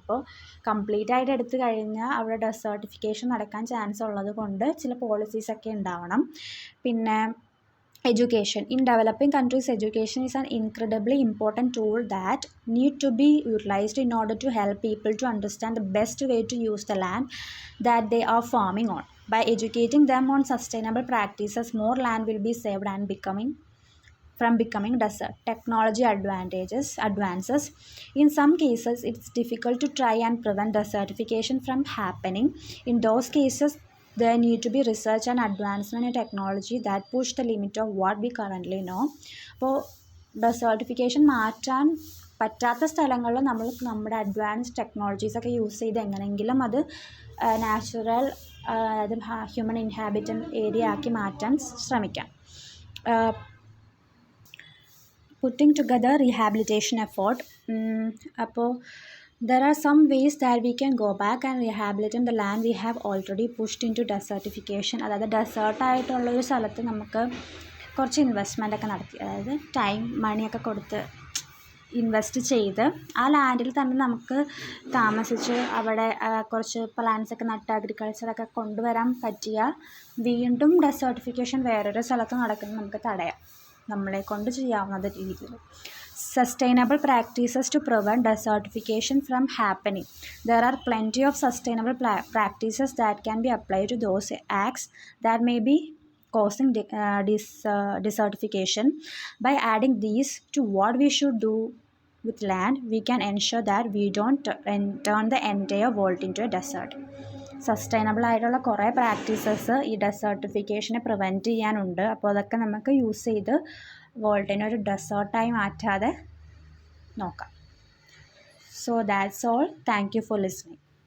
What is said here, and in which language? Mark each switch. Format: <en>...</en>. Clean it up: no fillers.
<ml>അപ്പോൾ കംപ്ലീറ്റ് ആയിട്ട് എടുത്തു കഴിഞ്ഞാൽ അവിടെ ഡെസേർട്ടിഫിക്കേഷൻ നടക്കാൻ ചാൻസ് ഉള്ളത് കൊണ്ട് ചില പോളിസീസൊക്കെ ഉണ്ടാവണം. പിന്നെ education.</ml> <en>In developing countries, education is an incredibly important tool that need to be utilized in order to help people to understand the best way to use the land that they are farming on. By educating them on sustainable practices, more land will be saved and becoming desert. Technology advances. In some cases, it's difficult to try and prevent desertification from happening. In those cases, there need to be research and advancement in technology that push the limit of what we currently know.</en> <ml>അപ്പോൾ desertification മാറ്റാൻ പറ്റാത്ത സ്ഥലങ്ങളിൽ നമ്മൾ നമ്മുടെ advanced ടെക്നോളജീസൊക്കെ use ചെയ്ത് എങ്ങനെയെങ്കിലും അത് natural, അത് ഹ്യൂമൻ ഇൻഹാബിറ്റൻ ഏരിയ ആക്കി മാറ്റാൻ ശ്രമിക്കാം.</ml> <en>Putting together rehabilitation effort. അപ്പോൾ There are some ways that we can go back and rehabilitate the land we have already pushed into desertification.</en> <ml>അതായത് ഡെസേർട്ടായിട്ടുള്ളൊരു സ്ഥലത്ത് നമുക്ക് കുറച്ച് ഇൻവെസ്റ്റ്മെൻ്റ് ഒക്കെ നടത്തി, അതായത് ടൈം മണിയൊക്കെ കൊടുത്ത് ഇൻവെസ്റ്റ് ചെയ്ത് ആ ലാൻഡിൽ തന്നെ നമുക്ക് താമസിച്ച് അവിടെ കുറച്ച് പ്ലാന്റ്സ് ഒക്കെ നട്ട് അഗ്രികൾച്ചറൊക്കെ കൊണ്ടുവരാൻ പറ്റിയാൽ വീണ്ടും ഡെസേർട്ടിഫിക്കേഷൻ വേറൊരു സ്ഥലത്ത് നടക്കുന്നത് നമുക്ക് തടയാം, നമ്മളെ കൊണ്ട് ചെയ്യാവുന്ന രീതിയിൽ.</ml> <en>Sustainable practices to prevent desertification from happening. There are plenty of sustainable practices that can be applied to those acts that may be causing desertification. By adding these to what we should do with land, we can ensure that we don't turn the entire world into a desert.</en> <ml>Sustainable ആയിട്ടുള്ള കുറേ practices ഈ ഡെസേർട്ടിഫിക്കേഷനെ prevent ചെയ്യാനുണ്ട്. അപ്പോൾ അതൊക്കെ നമുക്ക് use ചെയ്ത് വേൾഡിനെ ഒരു ഡെസേർട്ടായി മാറ്റാതെ നോക്കാം.</ml> <en>So that's all. Thank you for listening.</en>